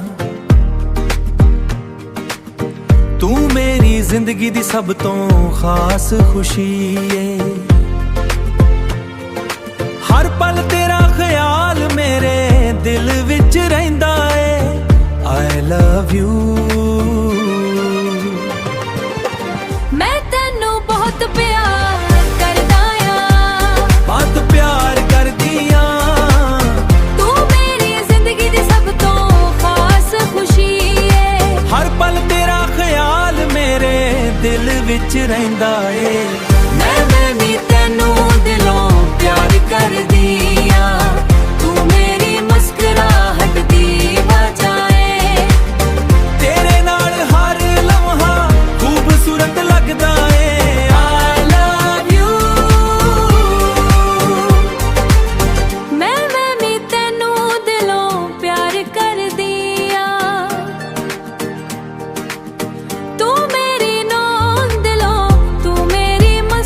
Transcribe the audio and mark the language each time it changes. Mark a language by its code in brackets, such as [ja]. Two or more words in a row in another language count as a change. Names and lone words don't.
[pa] ਤੂੰ ਮੇਰੀ ਜ਼ਿੰਦਗੀ ਦੀ ਸਭ ਤੋਂ ਖਾਸ ਖੁਸ਼ੀ ਏ। ਹਰ ਪਲ ਤੇਰਾ ਖਿਆਲ ਮੇਰੇ ਦਿਲ ਵਿੱਚ ਰਹਿੰਦਾ ਏ। [en] I love you। [pa] ਮੈਂ ਤੈਨੂੰ ਬਹੁਤ ਪਿਆਰ ਕਰਦਾ ਆ, ਬਹੁਤ ਪਿਆਰ ਕਰਦੀ ਆਂ, ਤੂੰ ਮੇਰੀ ਜ਼ਿੰਦਗੀ ਦੀ ਸਭ ਤੋਂ ਖਾਸ ਖੁਸ਼ੀ ਏ। ਹਰ ਪਲ ਤੇਰਾ ਖਿਆਲ ਮੇਰੇ ਦਿਲ ਵਿੱਚ ਰਹਿੰਦਾ ਏ। ਮੈਂ ਵੀ ਤੈਨੂੰ ਦਿਲੋਂ ਪਿਆਰ ਕਰਦੀ ਆ, ਤੂੰ ਮੇਰੀ ਮੁਸਕਰਾਹਟ ਦੀ ਵਜ੍ਹਾ ਏ। ਤੇਰੇ ਨਾਲ ਹਰ ਲਮਹਾ ਖੂਬਸੂਰਤ ਲੱਗਦਾ ਏ। [en] I love you। [pa] ਮੈਂ ਵੀ ਤੈਨੂੰ ਦਿਲੋਂ ਪਿਆਰ ਕਰਦੀ ਆ, ਤੂੰ ਮੇਰੀ ਨੌਂ ਦਿਲੋਂ, ਤੂੰ ਮੇਰੀ